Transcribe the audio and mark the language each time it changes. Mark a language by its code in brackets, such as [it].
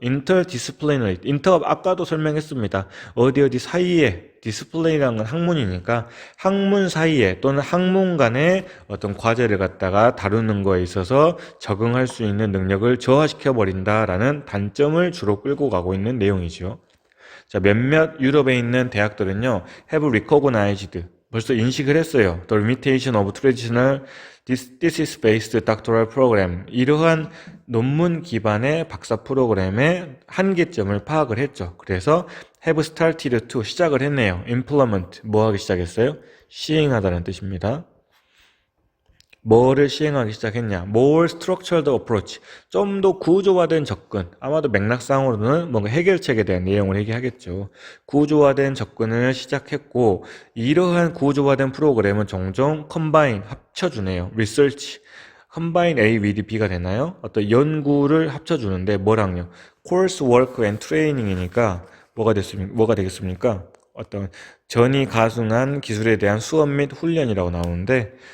[ko] interdisciplinary, inter 아까도 설명했습니다. 어디 사이에, 디스플레이라는 건 학문이니까 학문 사이에 또는 학문 간의 어떤 과제를 갖다가 다루는 거에 있어서 적응할 수 있는 능력을 저하시켜 버린다라는 단점을 주로 끌고 가고 있는 내용이죠. 자, 몇몇 유럽에 있는 대학들은요, [en] have recognized, [ko] 벌써 인식을 했어요. [en] The limitation of traditional thesis-based doctoral program. [ko] 이러한 논문 기반의 박사 프로그램의 한계점을 파악을 했죠. 그래서 [en] have started to, [ko] 시작을 했네요. implement, 뭐 하기 시작했어요? 시행하다는 뜻입니다. 뭐를 시행하기 시작했냐? [en] more structured approach, [ko] 좀 더 구조화된 접근. 아마도 맥락상으로는 뭔가 해결책에 대한 내용을 얘기하겠죠. 구조화된 접근을 시작했고, 이러한 구조화된 프로그램은 종종 combine, 합쳐주네요. research, combine A with B가 되나요? 어떤 연구를 합쳐주는데 뭐랑요? [en] course work and training [ko] 이니까 뭐가 되겠습니까? 어떤 전이 가중한 기술에 대한 수업 및 훈련이라고 나오는데,